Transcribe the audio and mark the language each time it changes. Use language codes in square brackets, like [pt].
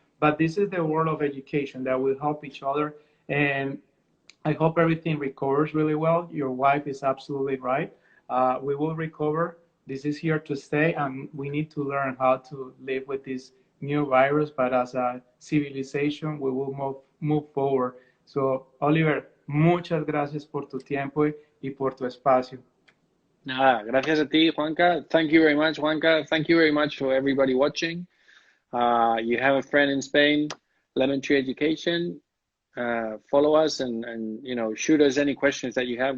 [en] But this is the world of education that will help each other, and I hope everything recovers really well. Your wife is absolutely right. We will recover. This is here to stay, and we need to learn how to live with this new virus. But as a civilization, we will move forward. [es] So, Oliver, muchas gracias por tu tiempo y por tu espacio. nada, gracias a ti, Juanca. [en] Thank you very much, Juanca. Thank you very much for everybody watching. You have a friend in Spain, Lemon Tree Education. Follow us and shoot us any questions that you have.